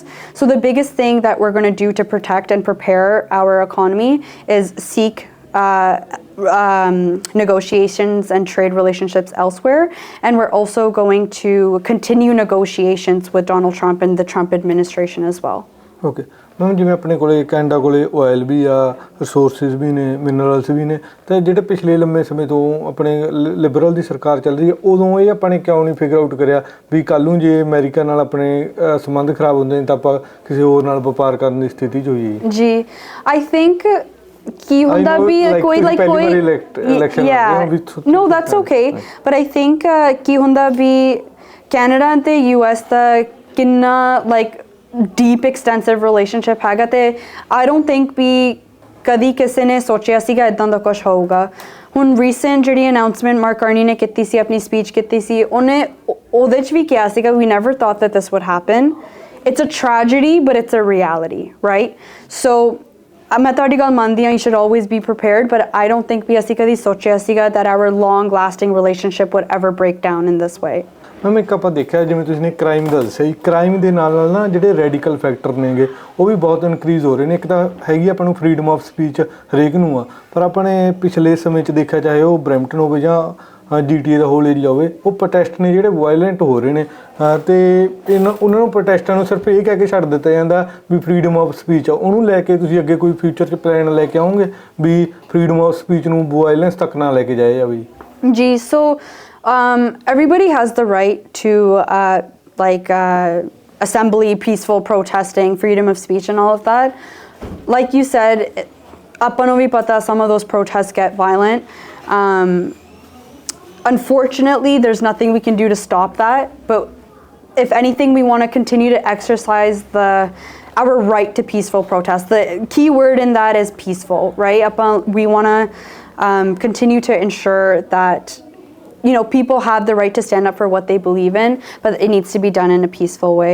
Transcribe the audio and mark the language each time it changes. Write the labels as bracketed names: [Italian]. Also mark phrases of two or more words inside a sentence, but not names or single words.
[English] So the biggest thing that we're going to do to protect and prepare our economy is seek negotiations and trade relationships elsewhere, and we're also going to continue negotiations with Donald Trump and the Trump administration as well. okay ma'am, [Punjabi] ਜਿਵੇਂ ਆਪਣੇ ਕੋਲੇ ਕੈਨੇਡਾ ਕੋਲੇ ਆਇਲ ਵੀ ਆ, ਰਿਸੋਰਸਿਸ ਵੀ ਨੇ, ਮਿਨਰਲਸ ਵੀ ਨੇ, ਤੇ ਜਿਹੜੇ ਪਿਛਲੇ ਲੰਮੇ ਸਮੇਂ ਤੋਂ ਆਪਣੇ ਲਿਬਰਲ ਦੀ ਸਰਕਾਰ ਚੱਲ ਰਹੀ ਹੈ, ਉਦੋਂ ਇਹ ਆਪਾਂ ਨੇ ਕਿਉਂ ਨਹੀਂ [English] figure out [Punjabi] ਕਰਿਆ ਵੀ ਕੱਲ੍ਹ ਨੂੰ ਜੇ ਅਮਰੀਕਾ ਨਾਲ ਆਪਣੇ ਸੰਬੰਧ ਖਰਾਬ ਹੁੰਦੇ ਨੇ ਤਾਂ ਆਪਾਂ ਕਿਸੇ ਹੋਰ ਨਾਲ ਵਪਾਰ ਕਰਨ ਦੀ ਸਥਿਤੀ 'ਚ ਹੋਈਏ ਜੀ? [English] I think [Punjabi] ਕੀ ਹੁੰਦਾ ਵੀ ਕੋਈ [English] no, that's okay, but I think [Punjabi] ਕੀ ਹੁੰਦਾ ਵੀ ਕੈਨੇਡਾ ਤੇ US ਦਾ ਕਿੰਨਾ [English] deep extensive relationship [Punjabi] ਹੈਗਾ, ਤੇ [English] I don't think [Punjabi] ਵੀ ਕਦੀ ਕਿਸੇ ਨੇ ਸੋਚਿਆ ਸੀਗਾ ਇੱਦਾਂ ਦਾ ਕੁਛ ਹੋਊਗਾ। ਹੁਣ ਰੀਸੈਂਟ ਜਿਹੜੀ ਅਨਾਊਂਸਮੈਂਟ ਮਾਰਕ ਕਾਰਨੀ ਨੇ ਕੀਤੀ ਸੀ, ਆਪਣੀ ਸਪੀਚ ਕੀਤੀ ਸੀ, ਉਹਨੇ ਉਹਦੇ 'ਚ ਵੀ ਕਿਹਾ ਸੀਗਾ [English] we never thought that this would happen. It's a tragedy, but it's a reality, right? [Punjabi] So ਮੈਂ ਤੁਹਾਡੀ ਗੱਲ ਮੰਨਦੀ ਹਾਂ, [English] you should always be prepared, but I don't think [Punjabi] ਵੀ ਅਸੀਂ ਕਦੀ ਸੋਚਿਆ ਸੀਗਾ [English] that our long lasting relationship would ever break down in this way. [Punjabi] ਮੈਮ, ਇੱਕ ਆਪਾਂ ਦੇਖਿਆ ਜਿਵੇਂ ਤੁਸੀਂ ਨੇ ਕ੍ਰਾਈਮ ਦਾ ਦੱਸਿਆ ਜੀ, ਕ੍ਰਾਈਮ ਦੇ ਨਾਲ ਨਾਲ ਨਾ ਜਿਹੜੇ [English] radical factor [Punjabi] ਨੇਗੇ ਉਹ ਵੀ ਬਹੁਤ ਇਨਕਰੀਜ਼ ਹੋ ਰਹੇ ਨੇ। ਇੱਕ ਤਾਂ ਹੈਗੀ ਆਪਾਂ ਨੂੰ [English] freedom of speech [Punjabi] ਹਰੇਕ ਨੂੰ ਆ, ਪਰ ਆਪਾਂ ਨੇ ਪਿਛਲੇ ਸਮੇਂ 'ਚ ਦੇਖਿਆ, ਚਾਹੇ ਉਹ ਬਰੈਂਪਟਨ ਹੋਵੇ ਜਾਂ GTA ਦਾ [English] whole area [Punjabi] ਹੋਵੇ, ਉਹ ਪ੍ਰੋਟੈਸਟ ਨੇ ਜਿਹੜੇ ਵਾਇਲੈਂਟ ਹੋ ਰਹੇ ਨੇ, ਅਤੇ ਉਹਨਾਂ ਨੂੰ ਪ੍ਰੋਟੈਸਟਾਂ ਨੂੰ ਸਿਰਫ ਇਹ ਕਹਿ ਕੇ ਛੱਡ ਦਿੱਤਾ ਜਾਂਦਾ ਵੀ [English] freedom of speech [Punjabi] ਆ। ਉਹਨੂੰ ਲੈ ਕੇ ਤੁਸੀਂ ਅੱਗੇ ਕੋਈ ਫਿਊਚਰ 'ਚ ਪਲਾਨ ਲੈ ਕੇ ਆਓਗੇ ਵੀ [English] freedom of speech [Punjabi] ਨੂੰ ਵਾਇਲੈਂਸ ਤੱਕ ਨਾ ਲੈ ਕੇ ਜਾਇਆ ਜਾਵੇ ਜੀ? [English] ਸੋ everybody has the right to assembly, peaceful protesting, freedom of speech and all of that. Like you said, [Punjabi] ਆਪਾਂ ਨੂੰ ਵੀ ਪਤਾ [English] some of those protests get violent. Unfortunately, there's nothing we can do to stop that, but if anything, we want to continue to exercise our right to peaceful protest. The key word in that is peaceful, right? We want to continue to ensure that people have the right to stand up for what they believe in, but it needs to be done in a peaceful way.